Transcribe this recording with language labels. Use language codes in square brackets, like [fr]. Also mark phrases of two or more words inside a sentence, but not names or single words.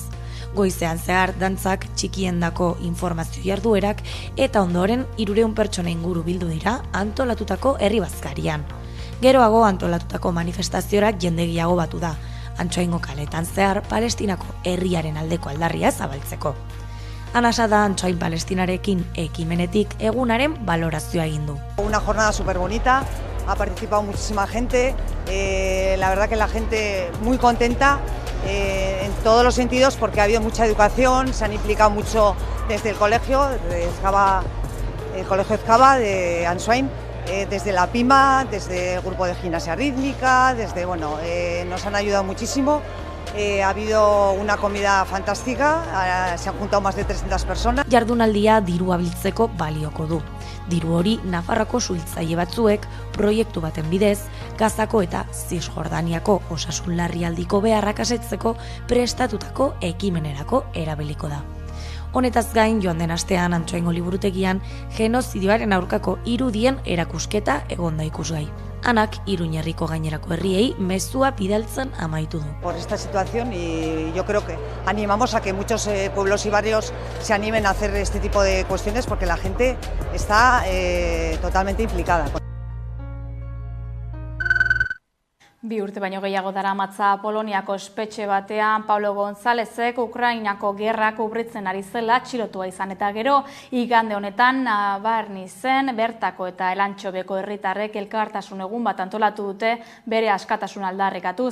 [eu] Goizean zehar dantzak, txikiendako informazio jarduerak eta ondoren 300 pertsona inguru bildu dira antolatutako herri bazkarian. Geroago antolatutako manifestazioak jende gehiago batu da, Antsoaingo kaletan zehar Palestinako herriaren aldeko aldarria zabaltzeko. Anasa da Antsoain Palestinarekin ekimenetik egunaren valorazioa egin du. [es] Una jornada súper bonita, ha participado muchísima gente, la verdad que la gente muy contenta en todos los sentidos porque ha habido mucha educación, se han implicado mucho desde el colegio, el colegio Ezkaba de Antsoain, desde la PIMA, desde el grupo de gimnasia rítmica, nos han ayudado muchísimo. Ha habido una comida fantástica, se han juntado más de 300 personas. [eu] Jardunaldia dirua biltzeko balioko du. Diru hori Nafarroko suhiltzaile batzuek proiektu baten bidez, Gazako eta Zisjordaniako osasun larrialdiko beharrak asetzeko prestatutako ekimenerako erabiliko da. Honetaz gain, joan den astean Antsoaingo liburutegian genozidioaren aurkako irudien erakusketa egonda ikusgai. Anak Iruñerriko gainerako herriei mezua bidaltzen amaitu du. [es] Por esta situación y yo creo que animamos a que muchos pueblos y barrios se animen a hacer este tipo de cuestiones porque la gente está totalmente implicada. [eu] 2 urte baino gehiago daramatza Poloniako espetxe batean Pablo Gonzálezek Ukrainako gerra kubritzen ari zela atxilotua izan eta gero igande honetan nabarni zen bertako eta Elantxobeko herritarrek elkartasun egun bat antolatu dute bere askatasun aldarrikatuz.